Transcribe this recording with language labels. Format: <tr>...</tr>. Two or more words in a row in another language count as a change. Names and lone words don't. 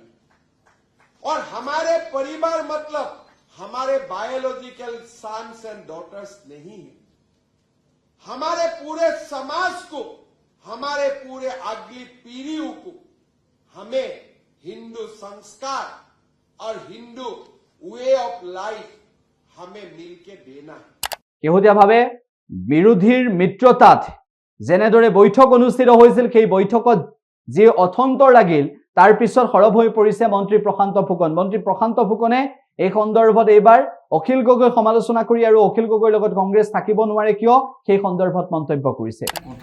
<hi>और हमारे परिवार मतलब हमारे</hi> <en>biological sons and daughters</en> <hi>नहीं है। हमारे पूरे समाज को, हमारे पूरे अगली पीढ़ियों को हमें हिंदू संस्कार और हिंदू</hi> <en>way of life</en> <hi>हमें मिलके देना है।</hi> <as>শেহতীয়াভাৱে বিৰোধীৰ মিত্ৰতাত যেনেদৰে বৈঠক অনুষ্ঠিত হৈছিল, সেই বৈঠকত যি অথন্তৰ লাগিল, তাৰ পিছত সৰব হৈ পৰিছে মন্ত্ৰী প্ৰশান্ত ফুকন। মন্ত্ৰী প্ৰশান্ত ফুকনে এই সন্দৰ্ভত এইবাৰ অখিল গগৈ সমালোচনা কৰি আৰু অখিল গগৈৰ লগত কংগ্ৰেছ থাকিব নোৱাৰে কিয় সেই সন্দৰ্ভত মন্তব্য কৰিছে।</as>